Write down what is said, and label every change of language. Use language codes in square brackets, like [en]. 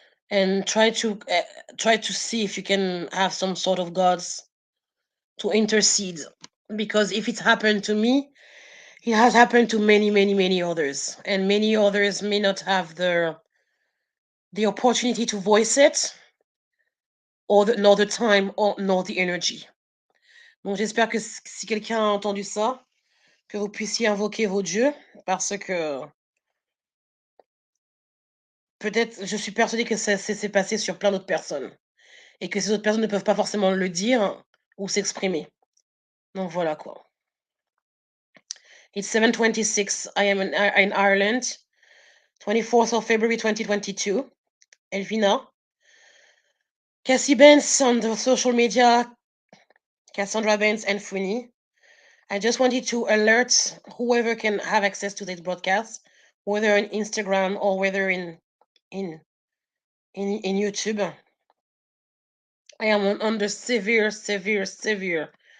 [en] And try to see if you can have some sort of gods to intercede, because if it's happened to me, it has happened to many, many, many others, and many others may not have the opportunity to voice it, nor the time, or nor the energy. [fr] Donc j'espère que si quelqu'un a entendu ça, que vous puissiez invoquer vos dieux, parce que peut-être, je suis persuadée que ça s'est passé sur plein d'autres personnes, et que ces autres personnes ne peuvent pas forcément le dire ou s'exprimer. Donc voilà quoi. [en] It's 7:26. I am in Ireland, 24th of February 2022. Elvina. Kciebenz on the social media, Cassandra Benz and Funi. I just wanted to alert whoever can have access to this broadcast, whether on Instagram or whether in in YouTube. I am under severe, severe, severe